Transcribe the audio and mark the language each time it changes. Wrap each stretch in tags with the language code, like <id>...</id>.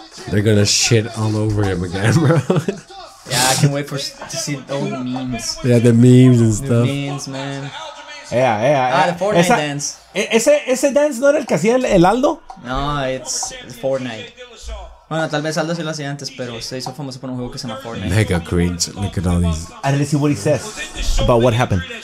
<en>They're gonna shit all over him again, bro. Yeah, I can't wait to see all the memes. Yeah, the memes and stuff. The memes, man. Yeah. The Fortnite dance.</en> <es>¿Ese dance no era el que hacía el Aldo?</es> <en>No, it's Fortnite.</en> <es>Bueno, tal vez Aldo sí lo hacía antes, pero se hizo famoso por un juego que se llama Fortnite.</es> <en>Mega cringe. Look at all these. And let's see what he says about what happened.</en>